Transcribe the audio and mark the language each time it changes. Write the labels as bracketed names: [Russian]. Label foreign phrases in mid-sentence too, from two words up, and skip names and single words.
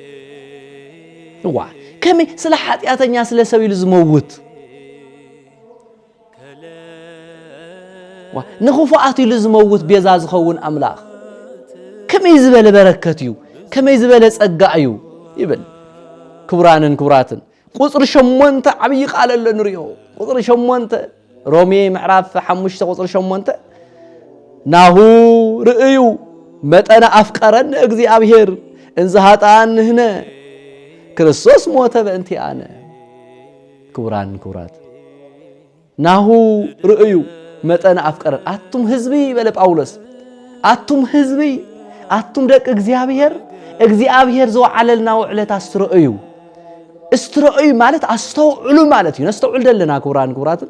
[Tigrinya] ዋ ከመይ [Amharic] ስለ ኃጢአተኛ ስለ ሰው [Tigrinya] ይልዝመውት ዋ ንኹፋአት ይልዝመውት ቤዛ ዝኸውን አምላኽ ከመይ ዝበለ በረከት እዩ ከመይ ዝበለ ጸጋ እዩ ይብል ክቡራትን ቁጥር 8 ዓብይ ቃል አለ ንሪኦ ቁጥር 8 ሮሜ ምዕራፍ 5 ቁጥር 8 [Geez] ናሁ ርእዩ መጠነ አፍቀረን እግዚአብሔር እንዘ ኃጣንህነ ክርስቶስ ሞተ በእንቲአነ [Tigrinya] ክቡራት [Geez] ናሁ ርእዩ መጠነ አፍቀረን [Tigrinya] አቱም ህዝቢ በለ ጳውሎስ አቱም ህዝቢ አቱም ደቅ እግዚአብሔር ዘወዓለልና ውዕለት استرؤي ማለት አስተውዕሉ ማለት እዩ ነስተውዕል ደለና ክቡራት